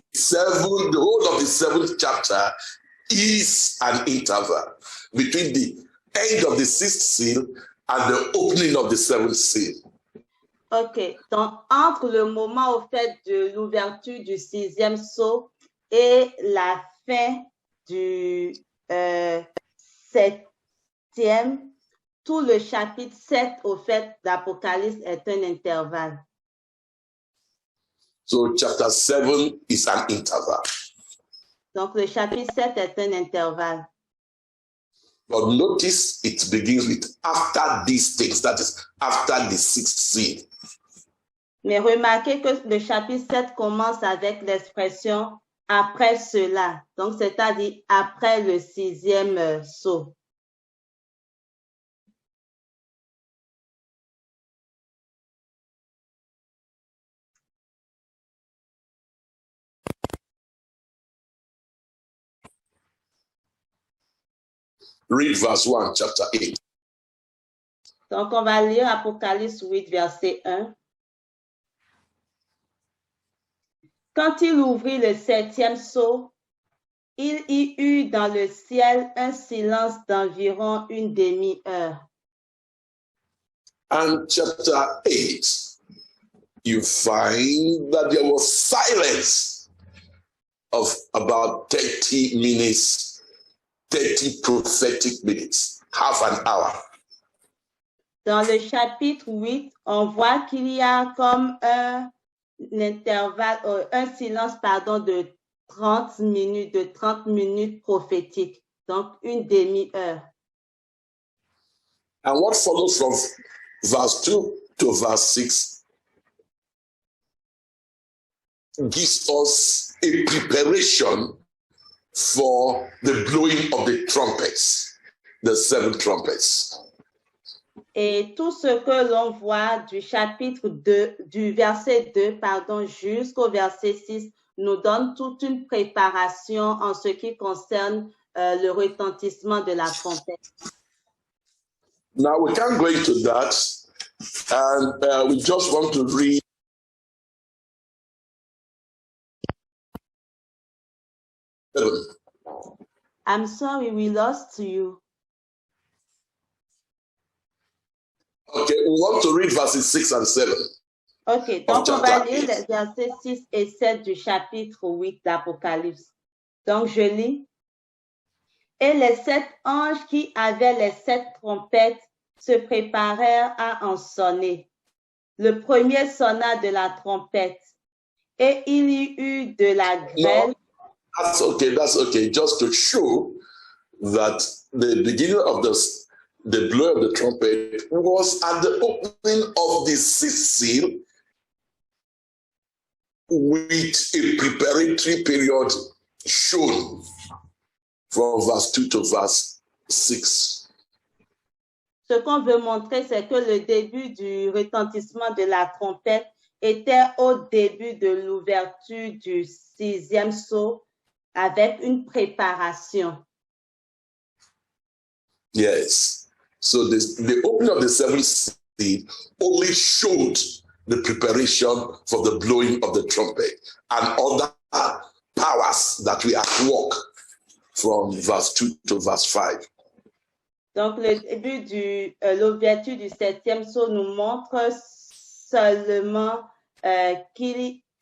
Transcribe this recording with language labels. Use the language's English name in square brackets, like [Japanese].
[English] The whole of the 7th chapter is an interval between the end of the sixth seal and the opening of the seventh seal. OK. [French] Donc, entre le moment au fait de l'ouverture du sixième sceau et la fin du septième, tout le chapitre 7 au fait d'Apocalypse est un intervalle. [English] So chapter 7 is an interval. [French] Donc, le chapitre 7 est un intervalle. [English] But notice it begins with after these things, that is, after the sixth seal. [French] Mais remarquez que le chapitre 7 commence avec l'expression « après cela ». Donc, c'est-à-dire après le sixième sceau. Read verse 1, chapter 8. Donc, on va lire Apocalypse 8, verset 1. Quand il ouvrit le septième sceau, il y eut dans le ciel un silence d'environ une demi-heure. [English] And chapter 8, you find that there was silence of about 30 minutes, 30 prophetic minutes, half an hour. [French] Dans le chapitre 8, on voit qu'il y a comme un intervalle, un silence, pardon, de 30 minutes prophétiques, donc une demi-heure. [English] And what follows from verse 2 to verse 6 gives us a preparation for the blowing of the trumpets, the 7 trumpets. [French] Et tout ce que l'on voit du chapitre 2, du verset 2, pardon, jusqu'au verset 6, nous donne toute une préparation en ce qui concerne le retentissement de la trompette. [English] Now we can't go into that, and we just want to read I'm sorry, we lost you. Okay, we want to read verses 6 and 7. [French] OK, donc on va lire les versets 6 et 7 du chapitre 8 d'Apocalypse. Donc je lis. Et les 7 anges qui avaient les 7 trompettes se préparèrent à en sonner. Le premier sonna de la trompette, et il y eut de la grêle. [English] No, that's okay. Just to show that the beginning of the blow of the trumpet was at the opening of the sixth seal with a preparatory period shown from verse 2 to verse 6. [French] Ce qu'on veut montrer, c'est que le début du retentissement de la trompette était au début de l'ouverture du sixième sceau avec une préparation. [English] Yes. So the opening of the seventh seal only showed the preparation for the blowing of the trumpet and other powers that we at work from verse 2 to verse 5. [French] Donc, le début de l'ouverture du septième sceau nous montre seulement qu'il...